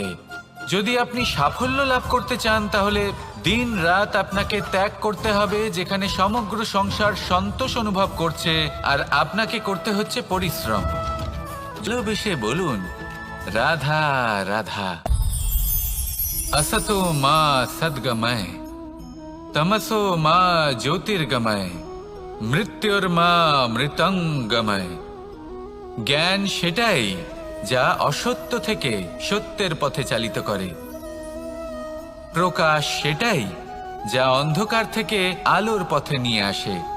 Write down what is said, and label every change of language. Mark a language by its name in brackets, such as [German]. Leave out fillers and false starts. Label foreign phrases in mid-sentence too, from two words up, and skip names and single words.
[Bangla] যদি আপনি সাফল্য লাভ করতে চান, তাহলে দিন রাত আপনাকে ত্যাগ করতে হবে, যেখানে সমগ্র সংসার সন্তোষ অনুভব করছে আর আপনাকে করতে হচ্ছে পরিশ্রম। ভালোবেসে বলুন রাধা রাধা। [Sanskrit] असतो मा सद्गमय, तमसो मा ज्योतिर्गमय, মৃত্যুর্মা মৃতঙ্গময়। [Bangla] জ্ঞান সেটাই যা অসত্য থেকে সত্যের পথে চালিত করে। প্রকাশ সেটাই যা অন্ধকার থেকে আলোর পথে নিয়ে আসে।